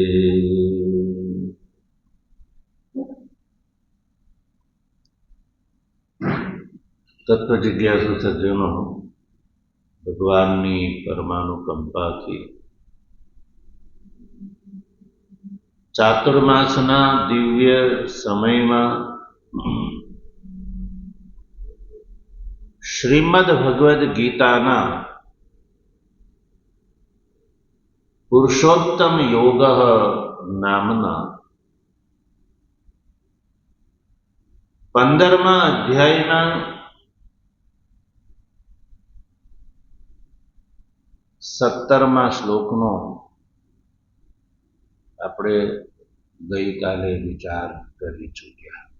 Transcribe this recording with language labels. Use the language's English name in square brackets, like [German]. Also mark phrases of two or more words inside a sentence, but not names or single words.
[Gujarati] તત્વ જિજ્ઞાસુ સજ્જનો, ભગવાનની પરમાનુકંપાથી ચાતુર્માસના દિવ્ય સમયમાં શ્રીમદ ભગવદ્ ગીતાના પુરુષોત્તમ યોગ નામના 15મા અધ્યાયના 17મા શ્લોકનો આપણે ગઈકાલે વિચાર કરી ચૂક્યા.